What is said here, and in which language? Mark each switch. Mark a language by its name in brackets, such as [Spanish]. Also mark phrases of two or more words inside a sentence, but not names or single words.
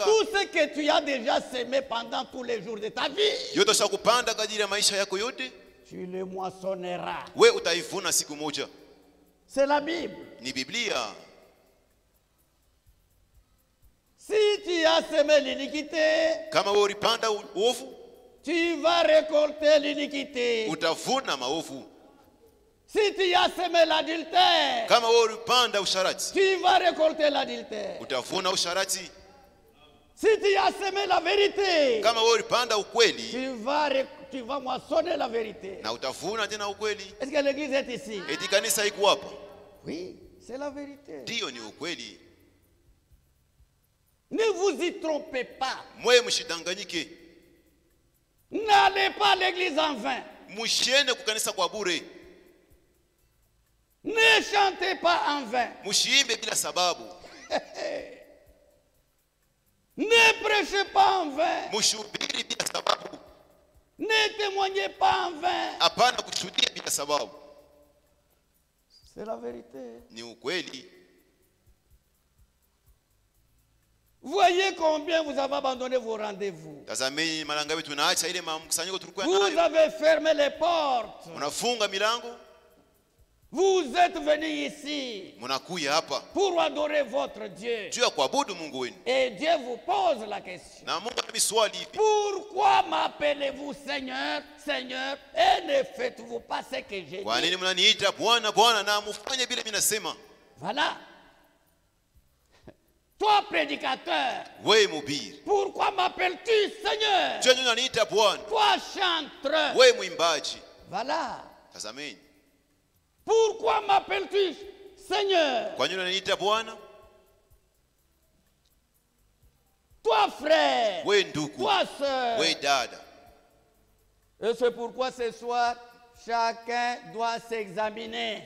[French] Tout ce que tu as déjà semé pendant tous les jours de ta vie, [Swahili] Yote ushakupanda kadiri ya maisha yako yote, [French] tu le moissonneras. [Swahili] wewe utaivuna siku moja. [French] C'est la Bible. [Swahili] Ni Biblia. [French] Si tu as semé l'iniquité, [Swahili] Kama wewe ulipanda uovu, [French] tu vas récolter l'iniquité. [Swahili] utavuna maovu. [French] Si tu as semé l'adultère, [Swahili] Kama wewe ulipanda usharati, [French] tu vas récolter l'adultère. [Swahili] utavuna usharati. [French] Si tu as semé la vérité, [Swahili] Kama wewe ulipanda ukweli, [French] tu vas moissonner la vérité. [Swahili] na utavuna tena ukweli. [French] Est-ce que l'église est ici? [Swahili] Eti kanisa iko hapa? [French] Oui, c'est la vérité. [Swahili] Ndio, ni ukweli. [French] Ne vous y trompez pas. [Swahili] Mwe mshidanganyike. [French] N'allez pas à l'église en vain. [Swahili] Mushiende kukanisa kwa bure. [French] Ne chantez pas en vain. [Swahili] Mushiimbe bila sababu. [French] Ne prêchez pas en vain. [Swahili] Mushubiri bila sababu. [French] Ne témoignez pas en vain. [Swahili] Hapana kushuhudia bila sababu. [French] C'est la vérité. [Swahili] Ni ukweli. [French] Voyez combien vous avez abandonné vos rendez-vous. [Swahili] Tazameni mara ngapi tunaacha ile mkusanyiko tulikuwa [French] Vous [Swahili] nayo. [French] avez fermé les portes. [Swahili] Munafunga milango, [French] Vous êtes venus ici [Swahili] munakuya hapa [French] pour adorer votre Dieu. [Swahili] juu ya kuabudu Mungu wenu. [French] Et Dieu vous pose la question. [Swahili] Na Mungu ana swali hivi: [French] Pourquoi m'appelez-vous Seigneur, Seigneur, et ne faites-vous pas ce que j'ai [Swahili] kwa [French] dit? [Swahili] nini mnaniita Bwana Bwana na mufanye bila mimi nasema? [French] Voilà. Toi, prédicateur, [Swahili] Wewe mhubiri, [French] pourquoi m'appelles-tu Seigneur? [Swahili] juu unaniita Bwana. [French] Toi, chanteur, [Swahili] Wewe mwimbaji, [French] voilà. [Swahili] tazameni. [French] Pourquoi m'appelles-tu Seigneur? [Swahili] Kwa nini unaniita Bwana? [French] Toi, frère, [Swahili] Wewe ndugu, [French] toi, sœur. [Swahili] wewe dada. [French] Et c'est pourquoi ce soir, chacun doit s'examiner.